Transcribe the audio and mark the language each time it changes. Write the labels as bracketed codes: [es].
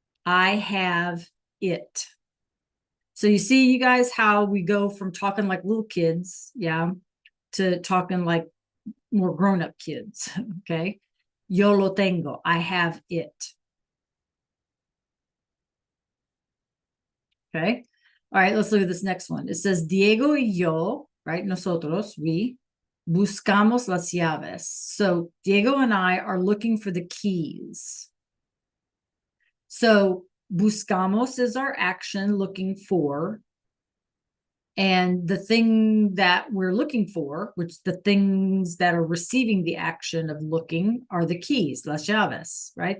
[en] I have it. So you see, you guys, how we go from talking like little kids, yeah, to talking like more grown-up kids. Okay. [es] Yo lo tengo. [en] I have it. Okay. All right, let's look at this next one. It says [es] Diego y yo, [en] right? [es] Nosotros, [en] we [es] buscamos las llaves. [en] So Diego and I are looking for the keys. So buscamos is our action, looking for. And the thing that we're looking for, which the things that are receiving the action of looking, are the keys, [es] las llaves, [en] right?